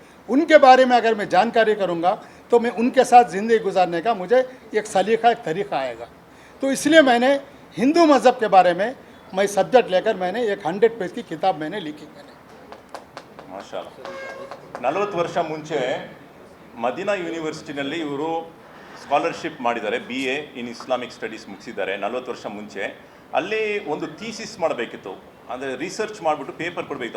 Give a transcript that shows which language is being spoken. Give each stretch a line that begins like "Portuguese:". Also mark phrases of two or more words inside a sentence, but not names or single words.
Hindi: उनके बारे में अगर मैं जानकारी करूँगा तो मैं उनके साथ ज़िंदगी गुजारने का मुझे एक सलीका, एक तरीक़ा आएगा। तो इसलिए मैंने हिंदू मज़हब के बारे में मैं सब्जेक्ट लेकर मैंने 100 पेज की किताब मैंने लिखी।
Kannada: ಮಾಶಾಅಲ್ಲಾ. 40 ವರ್ಷ ಮುಂಚೆ ಮದೀನಾ ಯೂನಿವರ್ಸಿಟಿನಲ್ಲಿ ಇವರು ಸ್ಕಾಲರ್ಶಿಪ್ ಮಾಡಿದ್ದಾರೆ,
English: BA in Islamic Studies
Kannada: ಮುಗಿಸಿದ್ದಾರೆ 40 ವರ್ಷ ಮುಂಚೆ. ಅಲ್ಲಿ ಒಂದು ಥೀಸಿಸ್ ಮಾಡಬೇಕಿತ್ತು, ಅಂದರೆ ರಿಸರ್ಚ್ ಮಾಡಿಬಿಟ್ಟು ಪೇಪರ್ ಕೊಡಬೇಕಿತ್ತು.